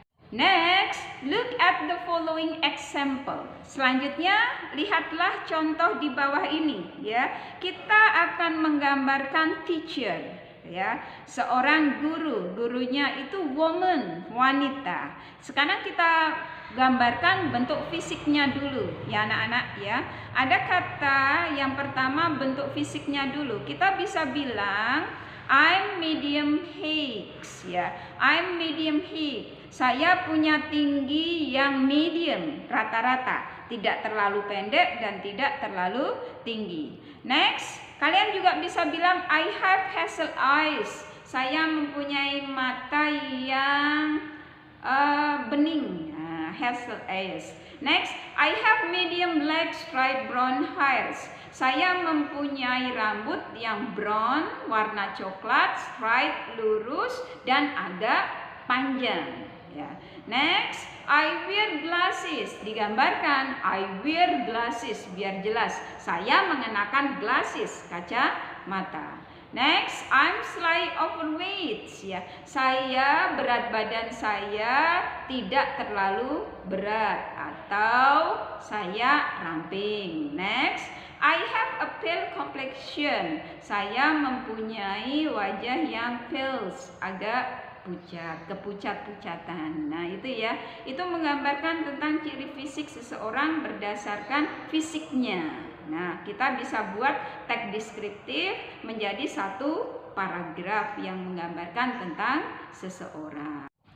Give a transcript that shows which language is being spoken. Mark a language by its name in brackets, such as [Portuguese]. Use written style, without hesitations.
[English] Next, look at the following example. [Indonesian] Selanjutnya, lihatlah contoh di bawah ini ya. Kita akan menggambarkan teacher ya, seorang guru. Gurunya itu woman, wanita. Sekarang kita gambarkan bentuk fisiknya dulu ya anak-anak ya. Ada kata yang pertama bentuk fisiknya dulu. Kita bisa bilang [English] I'm medium height [Indonesian] ya. [English] I'm medium height. [Indonesian] Saya punya tinggi yang medium, rata-rata, tidak terlalu pendek dan tidak terlalu tinggi. [English] Next, [Indonesian] kalian juga bisa bilang [English] I have hazel eyes. [Indonesian] Saya mempunyai mata yang bening, hazel eyes. [English] Next, I have medium black straight brown hairs. [Indonesian] Saya mempunyai rambut yang brown, warna coklat, straight, lurus dan agak panjang. Ya. [English] Next, I wear glasses. [Indonesian] Digambarkan [English] I wear glasses biar jelas. [Indonesian] Saya mengenakan glasses, kacamata. [English] Next, I'm slightly overweight [Indonesian] ya. Saya berat badan saya tidak terlalu berat atau saya ramping. [English] Next, I have a pale complexion. [Indonesian] Saya mempunyai wajah yang pale, agak pucat, kepucat-pucatan. Nah itu ya, itu menggambarkan tentang ciri fisik seseorang berdasarkan fisiknya. Nah kita bisa buat teks deskriptif menjadi satu paragraf yang menggambarkan tentang seseorang.